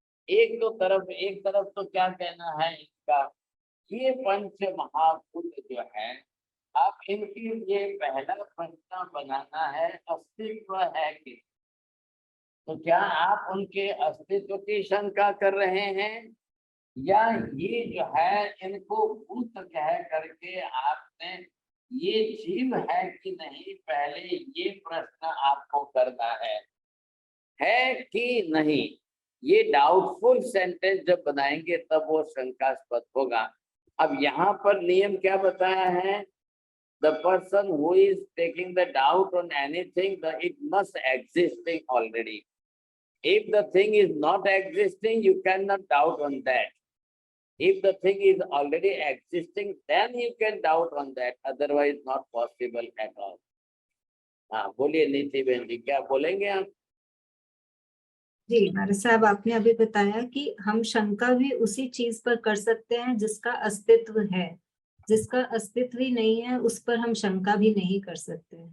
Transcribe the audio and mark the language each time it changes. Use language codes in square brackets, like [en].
[hi] एक तरफ तो क्या कहना है इसका, ये पंच महाभूत जो है, आप इनकी ये पहला प्रश्न बनाना है, अस्तित्व है कि, तो क्या आप उनके अस्तित्व की शंका कर रहे हैं, या ये जो है इनको भूत कह करके आपने ये जीव है कि नहीं, पहले ये प्रश्न आपको करना है कि नहीं। ये डाउटफुल सेंटेंस जब बनाएंगे तब वो शंकास्पद होगा। अब यहाँ पर नियम क्या बताया है, [en] the person who is taking the doubt on anything, it must existing already. If the thing is not existing, you cannot doubt on that. If the thing is already existing, then you can doubt on that. Otherwise, not possible at all. [hi] हाँ, बोलिए नीति बहन जी, क्या बोलेंगे आप? जी भारत साहब, आपने अभी बताया कि हम शंका भी उसी चीज पर कर सकते हैं जिसका अस्तित्व है, जिसका अस्तित्व ही नहीं है उस पर हम शंका भी नहीं कर सकते।